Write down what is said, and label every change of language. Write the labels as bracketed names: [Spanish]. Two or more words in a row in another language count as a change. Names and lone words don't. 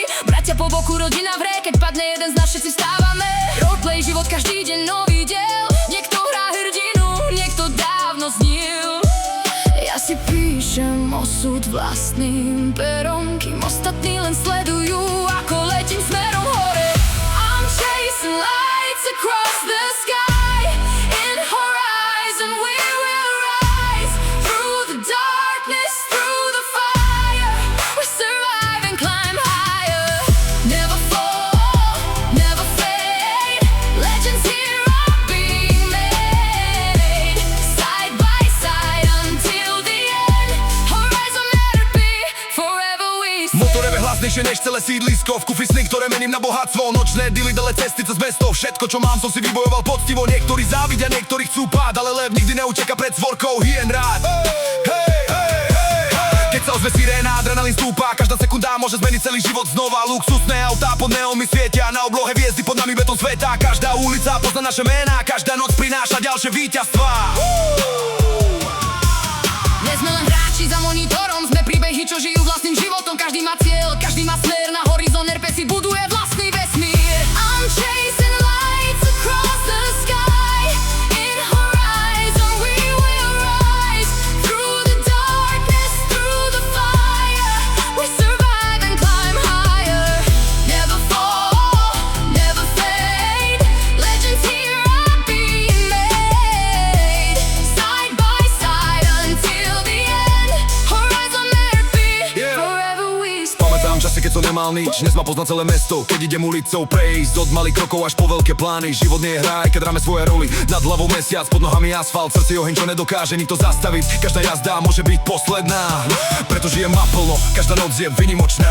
[Slovak] Bratia po boku, rodina v hre, keď padne jeden z nás, všetci vstávame. Roleplay, život, každý deň nový diel. Niekto hrá hrdinu, niekto dávno snil. Ja si píšem osud vlastným perom, kým ostatní len sledujú, ako letím smerom hore. [English] I'm chasing lights across the sky. In horizon we will rise. Through the darkness, through the fire, we survive and climb higher. Never fall, never fade. Legends here are being made. Side by side until the end. Horizon let it be, forever we stand. [Slovak] Motorové hlasnejšie než celé sídlisko, v kufi sny, ktoré mením na bohatstvo. Nočné dily, dele cesty cez mesto, všetko čo mám som si vybojoval poctivo. Niektorí závidia, niektorí chcú pád, ale lev nikdy neuteka pred svorkou hyen rád. Keď sa ozve siréna, adrenalín stúpa, každá sekunda môže zmeniť celý život znova. Luxusné autá pod neónmi svietia, na oblohe hviezdy, pod nami betón sveta. Každá ulica pozná naše mená, každá noc prináša ďalšie víťazstvá. Nie sme len hráči za monitorom, sme príbehy, čo žijú vlastným životom. Každý má cieľ, každý má smer, na Horizon RP si buduje vlastný vesmír. [English] I'm chasing lights across the sky. In horizon we will rise. Through the darkness, through the fire, we survive and climb higher. Never fall, never fade. Legends here are being made. Side by side until the end. Horizon let it be, forever we stand. [Slovak] Pamätám časy, keď som nemal nič, dnes ma pozná celé mesto. Keď idem ulicou prejsť, od malých krokov až po veľké plány. Život nie je hra, aj keď hráme svoje roly. Nad hlavou mesiac, pod nohami asfalt, v srdci oheň, čo nedokáže nikto zastaviť. Každá jazda môže byť posledná, preto žijem naplno, každá noc je vynimočná.